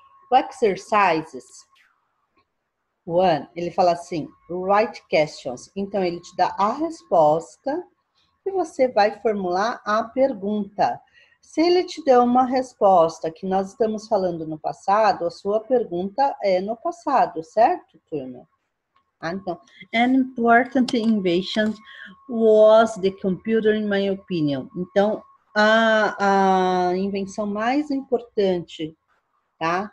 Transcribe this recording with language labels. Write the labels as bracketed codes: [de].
[pt] O [en] exercises one, [pt] ele fala assim, [en] write questions. [pt] Então, ele te dá a resposta e você vai formular a pergunta. Se ele te deu uma resposta que nós estamos falando no passado, a sua pergunta é no passado, certo, turma? [en] Então, an important invention was the computer, in my opinion. [pt] Então, a invenção mais importante, tá?